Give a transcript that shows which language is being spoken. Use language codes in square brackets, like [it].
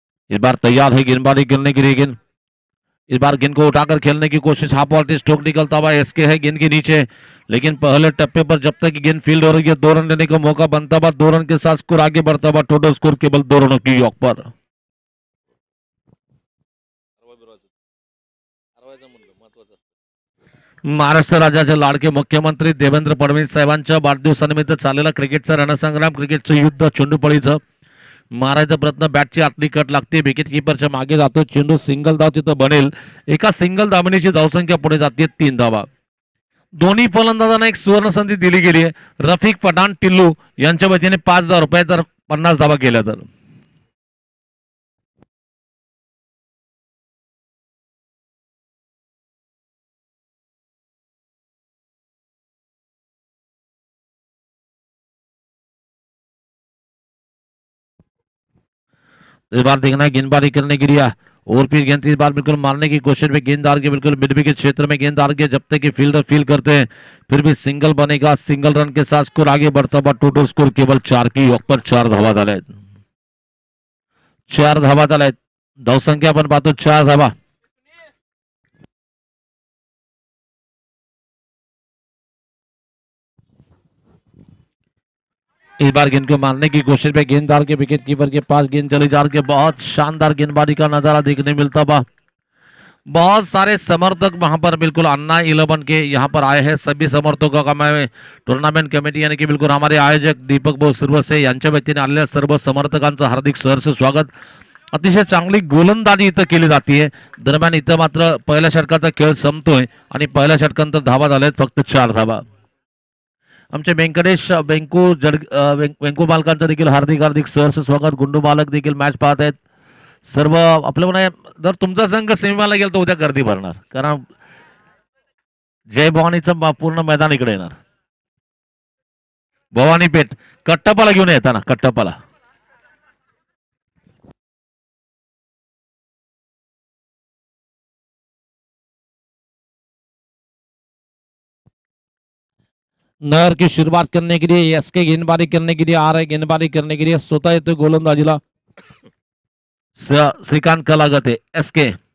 [hi] इस बार तैयार है गेंदबाजी करने के लिए गेंद। इस बार गेंद को उठाकर खेलने की कोशिश, हाफ वॉल्टी स्ट्रोक निकलता हुआ एसके है गेंद के नीचे, लेकिन पहले टप्पे पर जब तक गेंद फील्ड हो रही है 2 रन लेने का मौका बनता हुआ, 2 रन के साथ स्कोर आगे बढ़ता हुआ, टोटल स्कोर केवल 2 रनों की योग पर। [mr] महाराष्ट्र राज्याचे लाडके मुख्यमंत्री देवेंद्र फडणवीस साहेबांच्या वाढदिवसानिमित्त चाललेला क्रिकेटचा रणसंग्राम, क्रिकेटचं युद्ध, चेंडूपळीचं मारायचा प्रयत्न, बॅटची आतली कट लागते, विकेट किपरच्या मागे जातो, चेंडू सिंगल धाव तिथं बनेल, एका सिंगल धावणीची धावसंख्या पुढे जाते 3 धावा। दोन्ही फलंदाजांना एक सुवर्ण संधी दिली गेली आहे। रफिक पठाण टिल्लू यांच्या वतीने 5,000 रुपये तर 50 धावा केल्या तर। [hi] इस बार देखना है गेंदबाजी करने के लिए और फिर गेंद इस बार बिल्कुल मारने की कोशिश में, गेंददार के बिल्कुल मिड विकेट क्षेत्र में गेंददार के जब तक कि फील्डर फील करते हैं फिर भी सिंगल बनेगा, सिंगल रन के साथ स्कोर आगे बढ़ता हुआ, टोटल स्कोर केवल 4 की योग पर [mr] 4 धावा झाले, 4 धावा झाले। धावसंख्या आपण पाहतो 4 धावा। [hi] इस बार गेंद को मारने की कोशिश में गेंददार के विकेट कीपर के पास गेंद चली जा रही है। बहुत शानदार गेंदबाजी का नजारा देखने मिलता हुआ, बहुत सारे समर्थक वहां पर बिल्कुल अन्ना 11 के यहाँ पर आए हैं। सभी समर्थकों का मैं टूर्नामेंट कमिटी यानी कि बिल्कुल हमारे आयोजक दीपक भाऊ सिरवसे [mr] यांच्या वतीने आलेल्या सर्व समर्थकांचं हार्दिक सहर्ष स्वागत। अतिशय चांगली गोलंदाजी इथं केली जाते। दरम्यान इथं मात्र पहिल्या षटकाचा खेळ संपतोय आणि पहिल्या षटकानंतर धावा झाल्यात फक्त 4 धावा। आमचे व्यंकटेश वेंकू मालकांचं देखील हार्दिक हार्दिक सहर्ष स्वागत। गुंडू मालक देखील मॅच पाहत आहेत। सर्व आपलं म्हणा, जर तुमचा संघ सेमीला गेला तर उद्या गर्दी भरणार, कारण जय भवानीचं पूर्ण मैदान इकडे येणार। भवानी पेठ कट्टप्पाला घेऊन येताना, [hi] कट्टप्पाला नहर की शुरुआत करने के लिए एसके गेंदबाजी करने के लिए आ रहे, गेंदबाजी करने के लिए [mr] स्वतः येतो गोलंदाजीला [hi] श्रीकांत कलागते एसके।